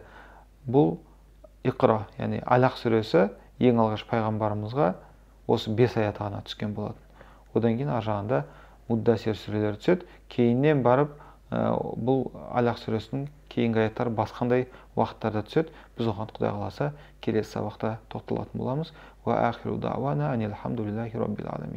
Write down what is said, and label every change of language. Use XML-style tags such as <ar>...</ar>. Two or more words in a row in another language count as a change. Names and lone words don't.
<kk>Бұл Иқра, яғни Алақ сүресі ең алғаш пайғамбарымызға осы 5 аяты ғана түскен болатын. Одан кейін ар жағында Муддасир сүрелері түседі. Кейіннен барып бұл Алақ сүресінің кейінгі аяттары басқандай уақыттарда түседі. Біз оған Құдай қаласа келесі сабақта тоқталатын боламыз.</kk> <ar>وآخر دعوانا أن الحمد لله رب العالمين.</ar>